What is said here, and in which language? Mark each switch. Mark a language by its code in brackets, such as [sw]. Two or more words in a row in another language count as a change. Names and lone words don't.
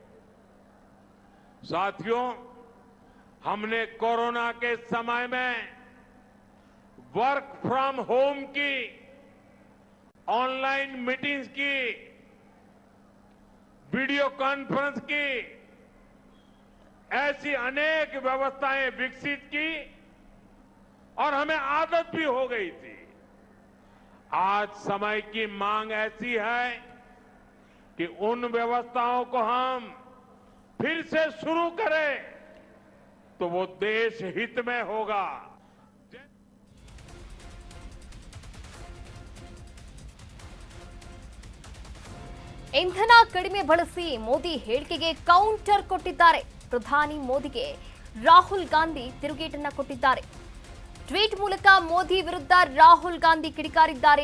[hi] साथियों, हमने कोरोना के समय में [en] work from home [hi] की, [en] online meetings [hi] की, [en] video conference [hi] की, ऐसी अनेक व्यवस्थाएं विकसित की और हमें आदत भी हो गई थी. आज समय की मांग ऐसी है कि उन व्यवस्थाओं को हम फिर से शुरू करें तो वो देश हित में होगा. [kn] ಇಂಧನ ಕಡಿಮೆ ಬಳಸಿ ಮೋದಿ ಹೇಳಿಕೆಗೆ ಕೌಂಟರ್ ಕೊಟ್ಟಿದ್ದಾರೆ. ಪ್ರಧಾನಿ ಮೋದಿಗೆ ರಾಹುಲ್ ಗಾಂಧಿ ತಿರುಗೇಟನ್ನ ಕೊಟ್ಟಿದ್ದಾರೆ. ಟ್ವೀಟ್ ಮೂಲಕ ಮೋದಿ ವಿರುದ್ಧ ರಾಹುಲ್ ಗಾಂಧಿ ಕಿಡಿಕಾರಿದ್ದಾರೆ.